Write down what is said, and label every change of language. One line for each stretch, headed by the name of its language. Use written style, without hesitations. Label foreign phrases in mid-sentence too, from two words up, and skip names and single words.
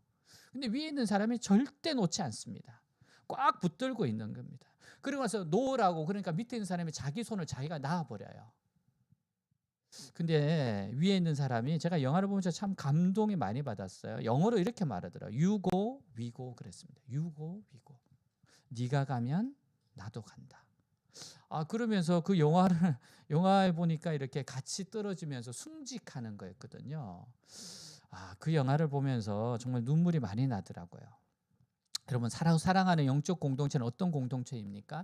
Korean: 근데 위에 있는 사람이 절대 놓지 않습니다. 꽉 붙들고 있는 겁니다. 그리고 나서 놓으라고, 그러니까 밑에 있는 사람이 자기 손을 자기가 놔버려요. 근데 위에 있는 사람이, 제가 영화를 보면서 참 감동이 많이 받았어요. 영어로 이렇게 말하더라고요.
English: You go, we go 그랬습니다. You go, we go.
Korean: 네가 가면 나도 간다. 그러면서 그 영화에 보니까 이렇게 같이 떨어지면서 순직하는 거였거든요. 그 영화를 보면서 정말 눈물이 많이 나더라고요. 여러분, 사랑하는 영적 공동체는 어떤 공동체입니까?